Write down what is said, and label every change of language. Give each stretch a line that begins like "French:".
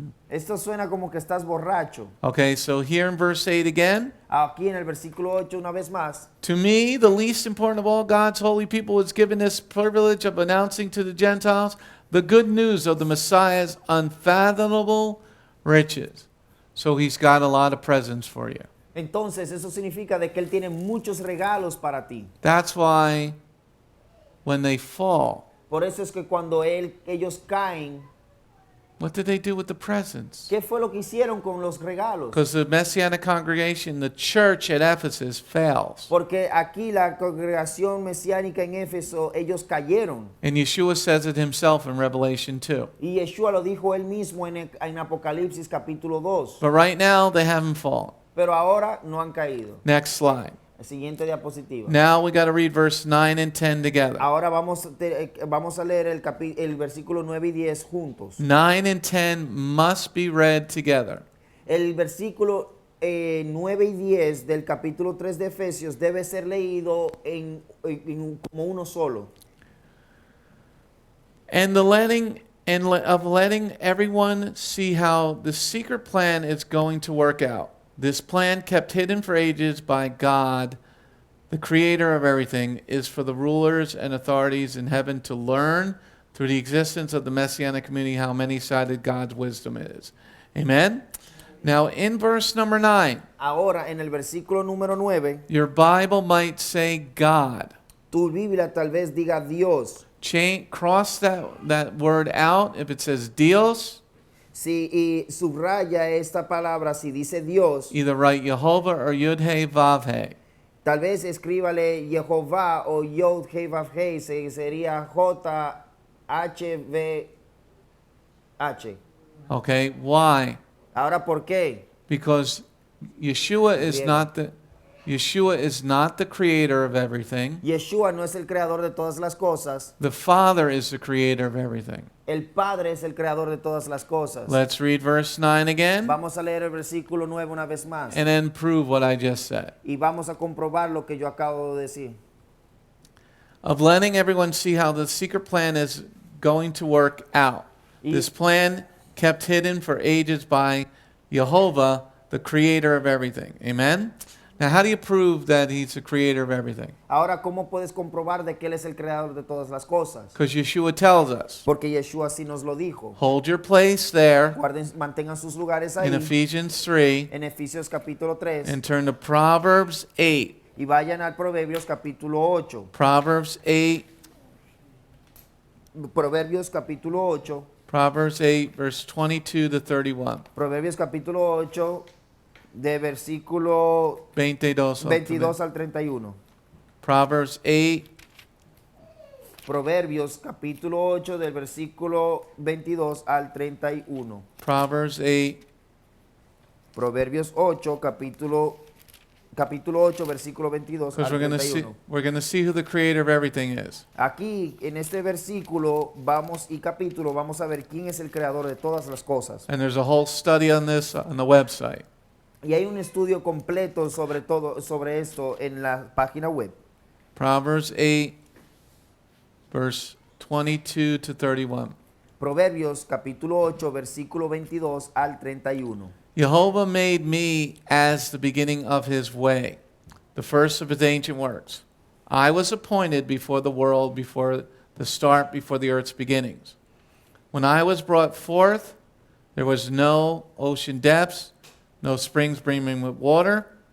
Spanish: Esto suena como que estás borracho.
English: Okay, so here in verse 8 again.
Spanish: Aquí en el versículo 8 una vez más.
English: To me, the least important of all God's holy people was given this privilege of announcing to the Gentiles the good news of the Messiah's unfathomable riches. So he's got a lot of presents for you.
Spanish: Entonces eso significa de que él tiene muchos regalos para ti.
English: That's why when they fall,
Spanish: Por eso es que cuando ellos caen,
English: what did they do with the presents?
Spanish: ¿qué fue lo que hicieron con los regalos?
English: Because the Messianic congregation, the church at Ephesus, fails.
Spanish: Porque aquí la congregación mesiánica en Éfeso, ellos cayeron.
English: And Yeshua says it himself in Revelation 2.
Spanish: Y Yeshua lo dijo él mismo en Apocalipsis capítulo 2.
English: But right now, they haven't fallen.
Spanish: Pero ahora no han caído.
English: Next slide.
Spanish: El siguiente diapositiva.
English: Now we got to read verse 9 and 10 together.
Spanish: Ahora vamos a leer el versículo 9 y 10 juntos.
English: 9 and 10 must be read together.
Spanish: El versículo 9 y 10 del capítulo 3 de Efesios debe ser leído como uno solo.
English: And letting everyone see how the secret plan is going to work out. This plan, kept hidden for ages by God, the creator of everything, is for the rulers and authorities in heaven to learn through the existence of the Messianic community how many-sided God's wisdom is. Amen? Now, in verse number 9,
Spanish: Ahora, en el versículo número 9,
English: your Bible might say God.
Spanish: tu Biblia tal vez diga Dios.
English: Cross that word out if it says Dios.
Spanish: Y subraya esta palabra si dice Dios.
English: Either write Yehovah or Yud-He Vav-He.
Spanish: Tal vez escríbale Yehovah o Yod-He Vav-He, sería J-H-V-H.
English: Okay, why?
Spanish: Ahora, ¿por qué?
English: Because Yeshua is
Spanish: Bien.
English: not the creator of everything.
Spanish: Yeshua no es el creador de todas las cosas.
English: The Father is the creator of everything.
Spanish: El Padre es el creador de todas las cosas.
English: Let's read verse 9 again
Spanish: Vamos a leer el versículo 9 una vez más.
English: and then prove what I just said.
Spanish: Y vamos a comprobar lo que yo acabo de decir.
English: Of letting everyone see how the secret plan is going to work out. This plan kept hidden for ages by Yehovah, the creator of everything. Amen? Now, how do you prove that he's the creator of everything?
Spanish: Ahora, ¿cómo puedes comprobar de que Él es el creador de todas las cosas?
English: Because Yeshua tells us.
Spanish: Porque Yeshua así nos lo dijo.
English: Hold your place there
Spanish: Mantengan sus lugares ahí
English: in Ephesians 3
Spanish: en Efesios capítulo 3
English: and turn to Proverbs 8.
Spanish: y vayan al Proverbios capítulo 8.
English: Proverbs 8,
Spanish: Proverbios capítulo 8.
English: Proverbs 8, verse 22 to 31.
Spanish: Proverbios capítulo 8 de versículo 22 al 31.
English: Proverbs 8,
Spanish: Proverbios capítulo 8 del versículo 22 al 31.
English: Proverbs 8,
Spanish: Proverbios 8 capítulo 8 versículo 22
English: because
Spanish: al
English: we're
Spanish: 31.
English: going to see who the creator of everything is.
Spanish: Aquí en este versículo vamos a ver quién es el creador de todas las cosas.
English: And there's a whole study on this on the website.
Spanish: Y hay un estudio completo sobre esto en la página web.
English: Proverbs 8, verse 22 to 31.
Spanish: Proverbios capítulo 8 versículo 22 al 31.
English: Yehovah made me as the beginning of his way, the first of his ancient works. I was appointed before the world, before the earth's beginnings. When I was brought forth, there was no ocean depths, no springs brimming with water.